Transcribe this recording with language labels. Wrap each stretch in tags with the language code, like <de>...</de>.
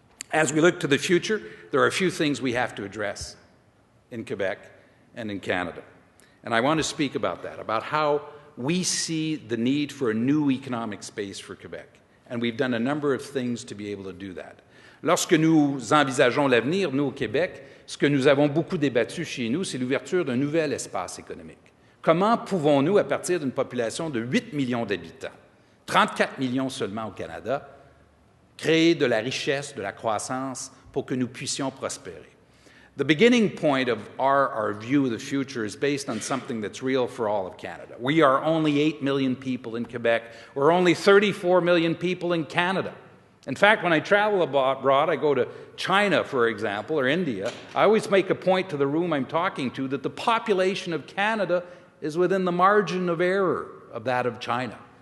<en>As we look to the future, there are a few things we have to address in Quebec and in Canada. And I want to speak about that, about how we see the need for a new economic space for Quebec. And we've done a number of things to be able to do that.</en> <fr>Lorsque nous envisageons l'avenir, nous au Québec, ce que nous avons beaucoup débattu chez nous, c'est l'ouverture d'un nouvel espace économique. Comment pouvons-nous, à partir d'une population de 8 millions d'habitants, 34 millions seulement au Canada, créer de la richesse, de la croissance pour que nous puissions prospérer?</fr> <en>The beginning point of our view of the future is based on something that's real for all of Canada. We are only 8 million people in Quebec. We're only 34 million people in Canada. In fact, when I travel abroad, I go to China, for example, or India, I always make a point to the room I'm talking to that the population of Canada is within the margin of error of that of China.</en>